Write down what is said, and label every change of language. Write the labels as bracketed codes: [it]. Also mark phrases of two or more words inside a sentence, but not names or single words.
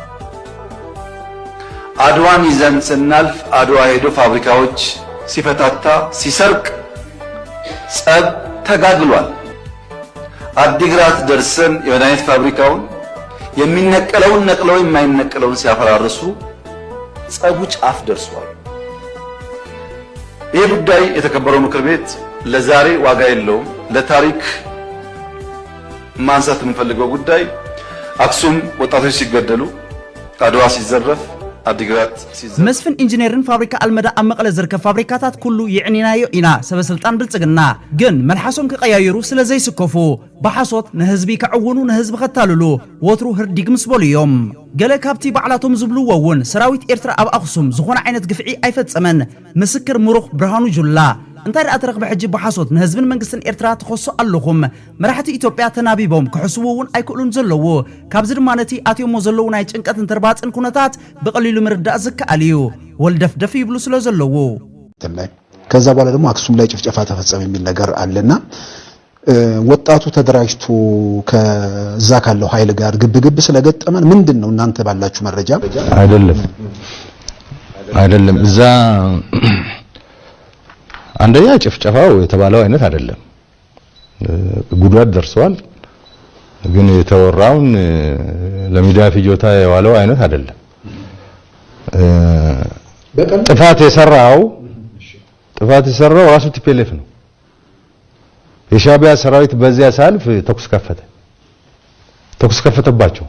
[am] አድዋን ይዘን ስናልፍ አድዋ ሄዶ ፋብሪካዎች ሲፈታታ ሲሰርቅ ጸብ ተጋግሏል። አዲግራት ደርሰን የመድኃኒት ፋብሪካውን የሚነቀለውን ነቅለው የማይነቀለውን ሲያፈራርሱ ጸቡ ጫፍ ደርሷል። ይህ ጉዳይ የተከበረው ምክር ቤት ለዛሬ ዋጋ የለውም። ለታሪክ ማንሳት የምንፈልገው ጉዳይ አክሱም ወጣቶች ሲገደሉ፣ አድዋ ሲዘረፍ፣ አዲግራት ሲዘረፍ [ti] መስፍን ኢንጂነርን ፋብሪካ አልመዳ ኣብ መቐለ ዝርከብ ፋብሪካታት ኩሉ ይዕኒናዮ ኢና ሰበስልጣን ብልጽግና ግን መልሓሶም ክቀያየሩ ስለ ዘይስከፉ ብሓሶት ንህዝቢ ከዕውኑ ንህዝቢ ከታልሉ ወትሩ ህርዲግ ምስ በሉ እዮም ገለ ካብቲ ባዕላቶም ዝብልዎ እውን ሰራዊት ኤርትራ ኣብ ኣክሱም ዝኾነ ዓይነት ግፍዒ ኣይፈጸመን ምስክር ምሩኽ ብርሃኑ ጁላ እንታይ ደኣ ተረኽበ ሕጂ ብሓሶት ንህዝብን መንግስትን ኤርትራ ተኸሶ ኣለኹም መራሕቲ ኢትዮጵያ ተናቢቦም ክሕስቡ እውን ኣይክእሉን ዘለዉ ካብዚ ድማ ነቲ ኣትዮሞ ዘለዉ ናይ ጭንቀትን ተርባፅን ኩነታት ብቐሊሉ ምርዳእ ዝከኣል እዩ ወልደፍደፍ ይብሉ ስለ ዘለዉ [am] ከዛ በኋላ ደግሞ አክሱም ላይ ጭፍጨፋ ተፈጸመ የሚል ነገር አለና ወጣቱ ተደራጅቶ ከዛ ካለው ኃይል ጋር ግብግብ ስለገጠመን ምንድነው እናንተ ባላችሁ መረጃ? አይደለም እዛ አንደኛ ጭፍጨፋው የተባለው አይነት አይደለም። ጉዳት ደርሷል፣ ግን የተወራውን ለሚዲያ ፍጆታ የዋለው አይነት አይደለም። ጥፋት የሰራው ራሱ ቲፒኤልኤፍ ነው። የሻቢያ ሰራዊት በዚያ ሳልፍ ተኩስ ከፈተባቸው